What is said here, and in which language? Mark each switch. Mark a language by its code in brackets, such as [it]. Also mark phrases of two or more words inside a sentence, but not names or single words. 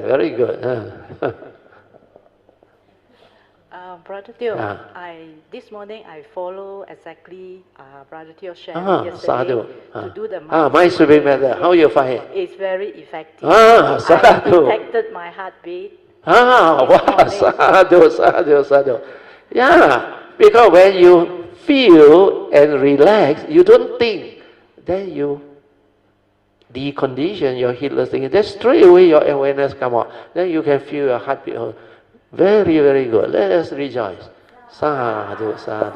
[en] Very good. Brother Teo, this morning I follow exactly Brother Teo sharing yesterday to do the mind sweeping method. How you find it? It's very effective. Sadhu. I detected my heartbeat. Wow, [pi] sadhu, sadhu, sadhu. [en] Yeah, because when you feel and relax, you don't think. Then you decondition your heedless thinking. Then straight away your awareness come out. Then you can feel your heartbeat. Very, very good. Let us rejoice. [pi] Sadhu, sadhu.